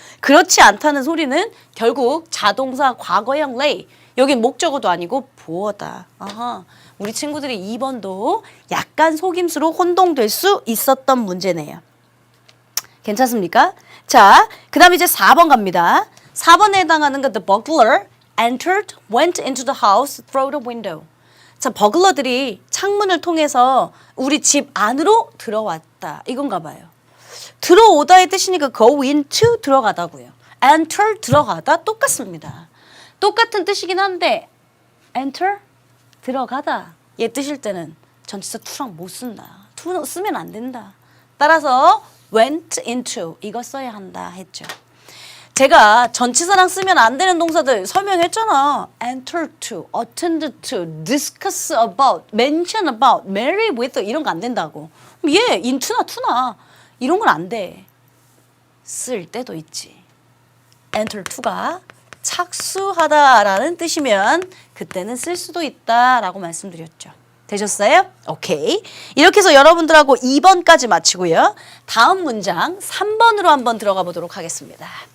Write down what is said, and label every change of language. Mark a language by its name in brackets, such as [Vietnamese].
[Korean] 그렇지 않다는 소리는 결국 자동사 과거형 lay. 여긴 목적어도 아니고 보어다. 우리 친구들이 2번도 약간 속임수로 혼동될 수 있었던 문제네요. 괜찮습니까? 자, 그 다음에 이제 4번 갑니다. 4번에 해당하는 건 [English] the burglar entered, went into the house through the window. [Korean] 자, 버글러들이 창문을 통해서 우리 집 안으로 들어왔다. 이건가 봐요. 들어오다의 뜻이니까 go into 들어가다고요. enter 들어가다 똑같습니다. 똑같은 뜻이긴 한데 enter 들어가다 얘 뜻일 때는 전치사 to랑 못 쓴다. to 쓰면 안 된다. 따라서 went into 이거 써야 한다 했죠. 제가 전치사랑 쓰면 안 되는 동사들 설명했잖아. [English] enter to, attend to, discuss about, mention about, marry with [Korean] 이런 거 안 된다고. 얘 into나 to나 이런 건 안 돼. 쓸 때도 있지. enter to가 착수하다라는 뜻이면 그때는 쓸 수도 있다라고 말씀드렸죠. 되셨어요? 오케이. 이렇게 해서 여러분들하고 2번까지 마치고요. 다음 문장 3번으로 한번 들어가 보도록 하겠습니다.